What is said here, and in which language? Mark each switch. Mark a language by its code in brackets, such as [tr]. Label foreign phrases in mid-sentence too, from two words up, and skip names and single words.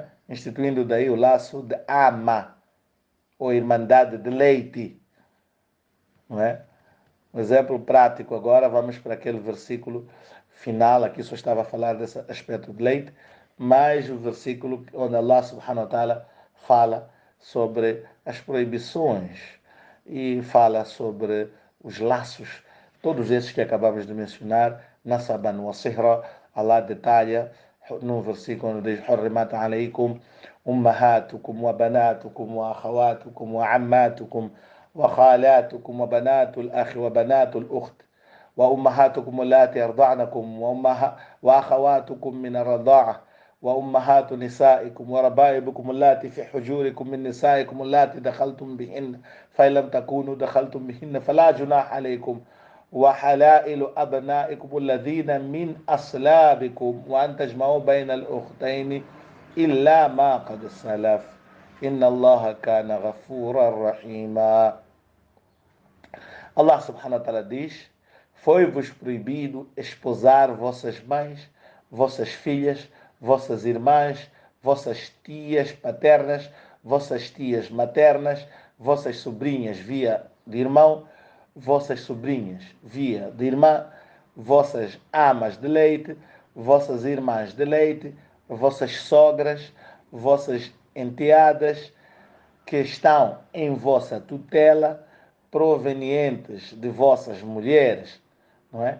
[pt] Instituindo daí o laço de ama, ou irmandade de leite, não é? Um exemplo prático agora, vamos para aquele versículo final, aqui só estava a falar desse aspecto de leite, mas o versículo onde [ar] الله سبحانه وتعالى [pt] fala sobre as proibições e fala sobre os laços, todos esses que acabamos de mencionar, [ar] نسبا وصهرا, [pt] Allah detalha no versículo onde diz [ar] حرمت عليكم أمهاتكم وبناتكم وأخواتكم وعماتكم وخالاتكم وبنات الأخ وبنات الأخت وأمهاتكم اللاتي أرضعنكم وأخواتكم من الرضاعة وأمهات نسائكم وربائبكم اللاتي في حجوركم من نسائكم اللاتي دخلتم بهن فإن لم تكونوا دخلتم بهن فلا جناح عليكم وحلائل أبنائكم الذين من أصلابكم وأن تجمعوا بين الأختين إلا ما قد سلف إن الله كان غفورا رحيما. الله سبحانه وتعالى [pt] diz: foi-vos proibido esposar vossas mães, vossas filhas, vossas irmãs, vossas tias paternas, vossas tias maternas, vossas sobrinhas via de irmão, vossas sobrinhas via de irmã, vossas amas de leite, vossas irmãs de leite, vossas sogras, vossas enteadas que estão em vossa tutela, provenientes de vossas mulheres, não é?